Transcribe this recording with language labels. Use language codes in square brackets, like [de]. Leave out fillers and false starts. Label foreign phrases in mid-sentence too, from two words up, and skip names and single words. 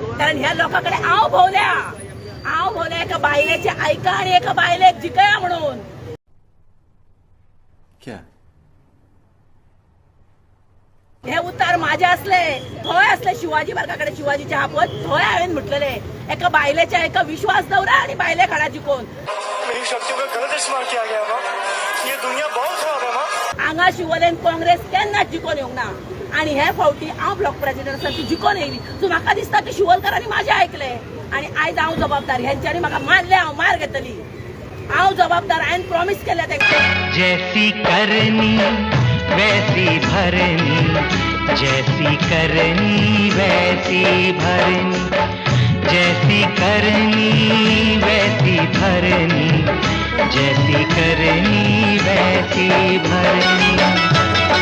[kok] कारण ह्या लोकांकडे आव भोवल्या एका बायलेचे ऐका आणि एका बायलेक जिकया म्हणून. हे उतार माझे असले थंय असले शिवाजी वर्गाकडे शिवाजीच्या हापत थंय हांवें म्हटलेले एका बायलेच्या एका विश्वास दवरा आणि बायले खाडा जिकोन. [hi] मेरी शक्तियों का गलत इस्तेमाल किया गया माँ. ये दुनिया बहुत खराब है माँ. [kok] हांगा शिवोलेन काँग्रेस केन्नाच जिकोन येवंक ना आणि हे फावटी हांव [en] block president [kok] आसा ती जिकोन येयली. सो म्हाका दिसता की शिवोलकरांनी माझे ऐकले आणि आयज हांव जबाबदार. ह्यांच्यानी म्हाका मारले हांव मार घेतली. हांव जबाबदार. हांवें प्रॉमिस केल्या तांकां. [hi] जैसी करनी वैसी भरनी, जैसी करनी वैसी भरनी, जैसी करनी वैसी भरनी, जैसी करनी वैसी भरनी.